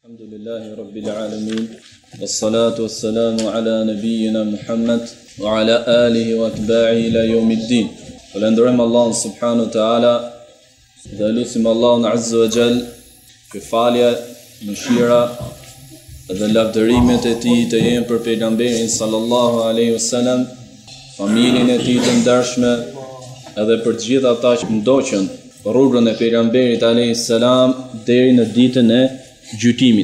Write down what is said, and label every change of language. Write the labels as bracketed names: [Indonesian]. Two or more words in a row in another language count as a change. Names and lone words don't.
[Arabic] الحمد لله رب العالمين والصلاة والسلام على نبينا محمد وعلى آله وأتباعه إلى يوم الدين. [Albanian] Falenderojmë Allahun [Arabic] سبحانه وتعالى [Albanian] dhe lutim Allahun [Arabic] عز وجل [Albanian] që falja, mëshira dhe lavdërimet e tij të jenë për pejgamberin [Arabic] صلى الله عليه وسلم, [Albanian] familjen e tij të ndershme edhe për të gjithë ata që ndoqën rrugën e pejgamberit [Arabic] عليه السلام [Albanian] deri në ditën e gjykimit.